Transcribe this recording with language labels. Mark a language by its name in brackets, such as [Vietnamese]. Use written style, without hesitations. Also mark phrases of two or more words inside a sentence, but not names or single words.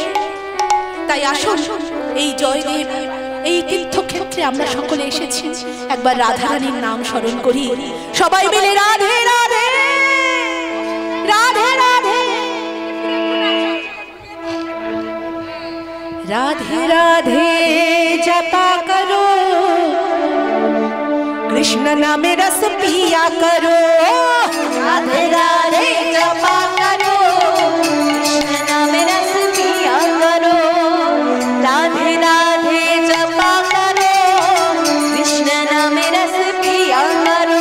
[Bangla] তাই আসুন এই জয়দেব এই তীর্থক্ষেত্রে আমরা সকলে এসেছি, একবার রাধারানীর নাম স্মরণ করি সবাই মিলে। [Hindi] রাধে রাধে রাধে রাধে রাধে রাধে जपा करो, कृष्ण नाम रस पिया करो। राधे राधे जपा करो, कृष्ण नाम रस पिया करो। राधे राधे जपा करो, कृष्ण नाम रस पिया करो।